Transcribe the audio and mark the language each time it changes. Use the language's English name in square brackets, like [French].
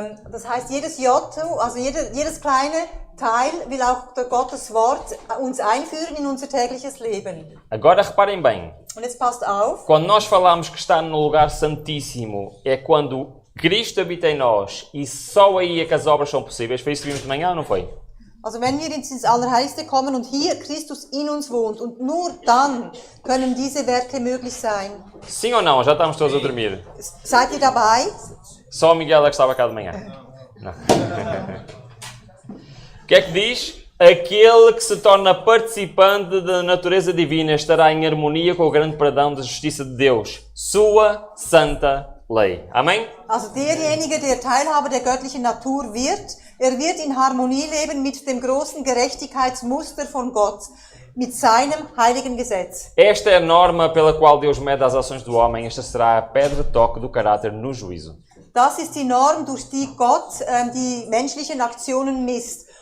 [German] Das heißt, jedes J, also jedes kleine Teil will auch Gottes Wort uns einführen in unser tägliches Leben. [Portuguese] Agora reparem bem. [German] Und jetzt passt auf. [Portuguese] Quando nós falamos que está no lugar santíssimo, é quando Cristo habita em nós e só aí é que as obras são possíveis. Foi isso que vimos de manhã ou não foi? [German] Also wenn wir ins Allerheiligste kommen und hier Christus in uns wohnt und nur dann können diese Werke möglich sein. [Portuguese] Sim ou não? Já estamos todos a dormir. [German] Seid ihr dabei? [Portuguese] Só o Miguel é que estava cá de manhã. Não. O que é que diz? Aquele que se torna participante da natureza divina estará em harmonia com o grande perdão da justiça de Deus, sua santa lei. Amém? [German] Also derjenige, der Teilhaber der göttlichen Natur wird, wird in Harmonie leben mit dem großen Gerechtigkeitsmuster von Gott, mit seinem heiligen Gesetz. [Portuguese] Esta é a norma pela qual Deus mede as ações do homem. Esta será a pedra de toque do caráter no juízo. [German] Das ist die Norm, durch die Gott die menschlichen Aktionen misst.